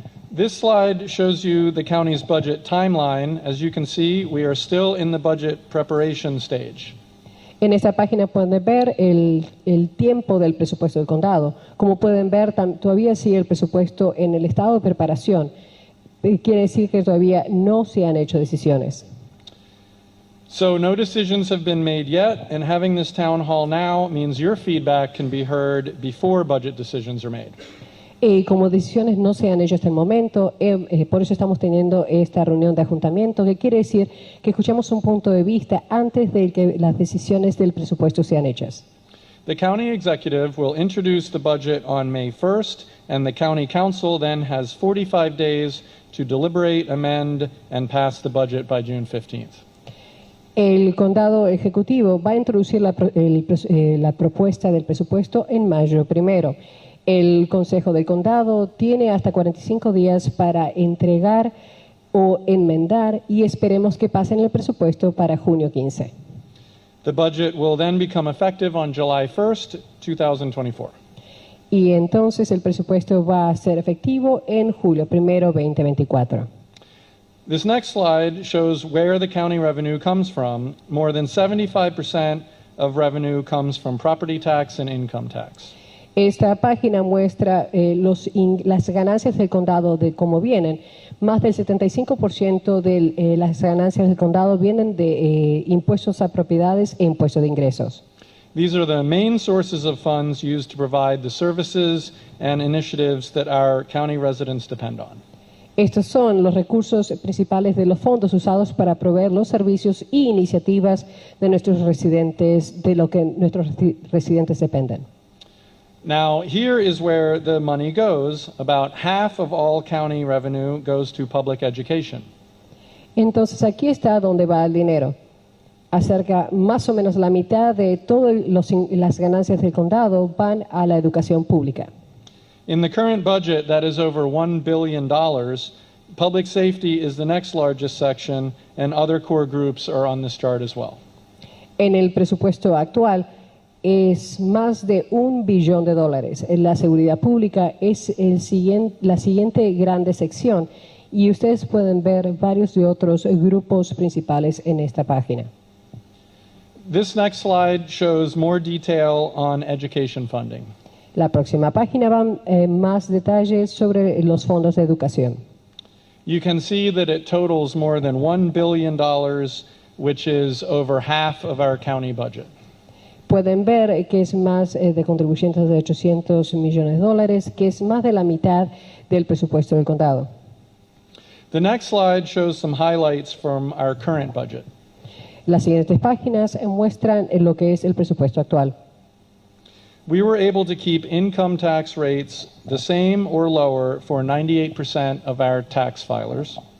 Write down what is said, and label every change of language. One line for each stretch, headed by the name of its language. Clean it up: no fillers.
English: This slide shows you the county's budget timeline. As you can see, we are still in the budget preparation stage.
Spanish: En esta página pueden ver el tiempo del presupuesto del condado. Como pueden ver, todavía sigue el presupuesto en el estado de preparación. Quiere decir que todavía no se han hecho decisiones.
English: So no decisions have been made yet, and having this town hall now means your feedback can be heard before budget decisions are made.
Spanish: Como decisiones no se han hecho hasta el momento, por eso estamos teniendo esta reunión de ayuntamiento, que quiere decir que escuchamos un punto de vista antes de que las decisiones del presupuesto sean hechas.
English: The county executive will introduce the budget on May 1st, and the county council then has 45 days to deliberate, amend, and pass the budget by June 15th.
Spanish: El condado ejecutivo va a introducir la propuesta del presupuesto en mayo 1. El Consejo del Condado tiene hasta 45 días para entregar o enmendar y esperemos que pasen el presupuesto para junio 15.
English: The budget will then become effective on July 1st, 2024.
Spanish: Y entonces el presupuesto va a ser efectivo en julio 1, 2024.
English: This next slide shows where the county revenue comes from. More than 75% of revenue comes from property tax and income tax.
Spanish: Esta página muestra las ganancias del condado de cómo vienen. Más del 75% de las ganancias del condado vienen de impuestos a propiedades e impuestos de ingresos.
English: These are the main sources of funds used to provide the services and initiatives that our county residents depend on.
Spanish: Estos son los recursos principales de los fondos usados para proveer los servicios e iniciativas de nuestros residentes, de lo que nuestros residentes dependen.
English: Now, here is where the money goes. About half of all county revenue goes to public education.
Spanish: Entonces, aquí está donde va el dinero. Acerca más o menos la mitad de todas las ganancias del condado van a la educación pública.
English: In the current budget, that is over $1 billion. Public safety is the next largest section, and other core groups are on this chart as well.
Spanish: En el presupuesto actual es más de $1 billón. La seguridad pública es la siguiente grande sección y ustedes pueden ver varios de otros grupos principales en esta página.
English: This next slide shows more detail on education funding.
Spanish: La próxima página va más detalles sobre los fondos de educación.
English: You can see that it totals more than $1 billion, which is over half of our county budget.
Spanish: Pueden ver que es más de contribuyentes de $800 millones, que es más de la mitad del presupuesto del condado.
English: The next slide shows some highlights from our current budget.
Spanish: Las siguientes páginas muestran lo que es el presupuesto actual.
English: We were able to keep income tax rates the same or lower for 98% of our tax filers.